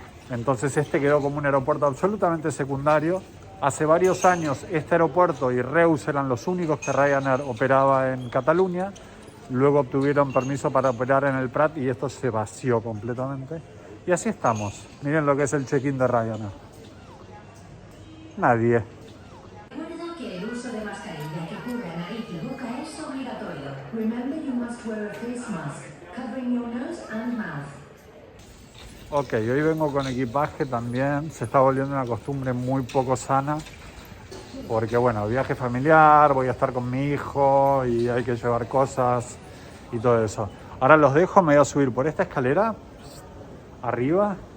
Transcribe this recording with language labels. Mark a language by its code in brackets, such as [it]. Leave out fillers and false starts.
[es] Entonces este quedó como un aeropuerto absolutamente secundario. Hace varios años este aeropuerto y Reus eran los únicos que Ryanair operaba en Cataluña. Luego obtuvieron permiso para operar en el Prat y esto se vació completamente. Y así estamos. Miren lo que es el check-in de Ryanair. Nadie. Recuerda que el uso de mascarilla que cubra nariz y boca es obligatorio. [en] Remember you must wear a face mask, covering your nose and mouth. [es] Ok, hoy vengo con equipaje también. Se está volviendo una costumbre muy poco sana. Porque bueno, viaje familiar, voy a estar con mi hijo y hay que llevar cosas y todo eso. Ahora los dejo, me voy a subir por esta escalera, arriba.